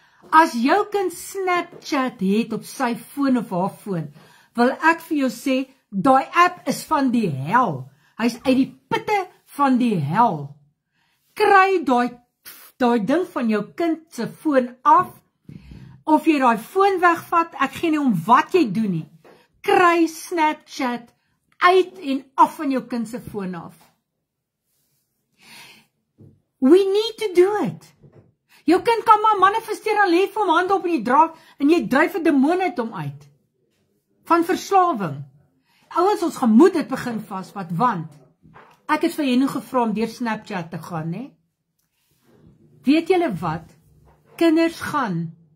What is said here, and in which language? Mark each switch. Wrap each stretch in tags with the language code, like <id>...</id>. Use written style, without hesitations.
<af>As jou kind Snapchat het op sy foon of haar foon, wil ek vir jou sê, daai app is van die hel. Hy's uit die pitte van die hel. Kry daai ding van jou kind se foon af, of jy daai foon wegvat, ek gee nie om wat jy doen nie. Kry Snapchat uit en af van jou kind se foon af.</af> <en>We need to do it.</en> <af>Jou kind kan maar manifesteer, al lê vir hom hand op en jy dra, en jy dryf 'n demoon uit hom uit. Van verslawing. Ouens, ons gemoed het begin vasvat, want ek het vir Henny gevra om deur Snapchat te gaan, né? Weet julle wat? Kinders gaan.</af>